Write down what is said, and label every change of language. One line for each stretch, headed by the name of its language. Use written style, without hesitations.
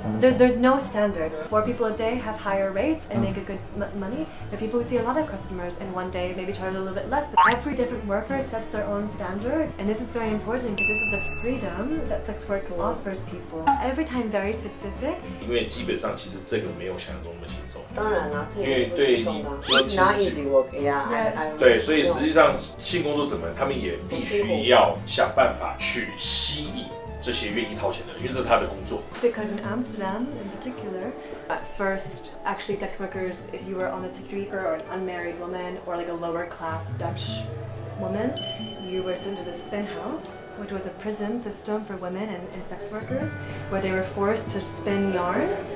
English: There's no standard. 4 people a day have higher rates and make a good money. There are people who see a lot of customers in one day, maybe charge a little bit less. But every different worker sets their own standard, and this is very important because this is the freedom that sex work offers people. Every time very specific.
Chinese: 因为基本上其实这个没有想象中那么轻松。当然啦，这因为也不对你轻松的。
English: It's not easy work. Yeah. I
Chinese: 对，所以实际上性工作者们他们也必须要想办法去吸引这些愿意掏钱的人，因为这是他的工作。
English: Because in Amsterdam, in particular, at first, actually, sex workers, if you were on the street or an unmarried woman or like a lower class Dutch woman, you were sent to the spin house, which was a prison system for women and sex workers, where they were forced to spin yarn.